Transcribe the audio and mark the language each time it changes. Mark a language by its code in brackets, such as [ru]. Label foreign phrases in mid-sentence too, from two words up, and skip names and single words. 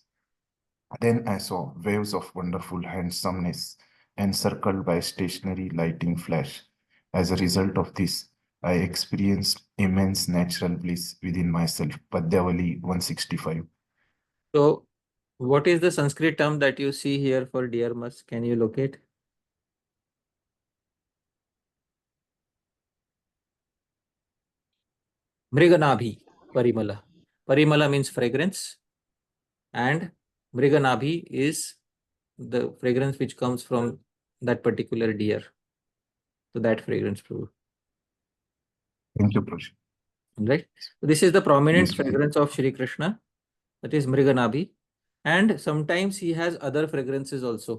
[en] Then I saw waves of wonderful handsomeness encircled by stationary lighting flash. As a result of this, I experienced immense natural bliss within myself. Padyavali 165. So, what is the Sanskrit term that you see here for deer musk? Can you locate? [sa] Mriganabhi parimala. [en] Parimala means fragrance, and Mriganabhi is the fragrance which comes from that particular deer. So that fragrance, Prabhu. Thank you, Prabhu. Right. So this is the prominent Yes, fragrance of Sri Krishna, that is Mriganabhi, and sometimes he has other fragrances also.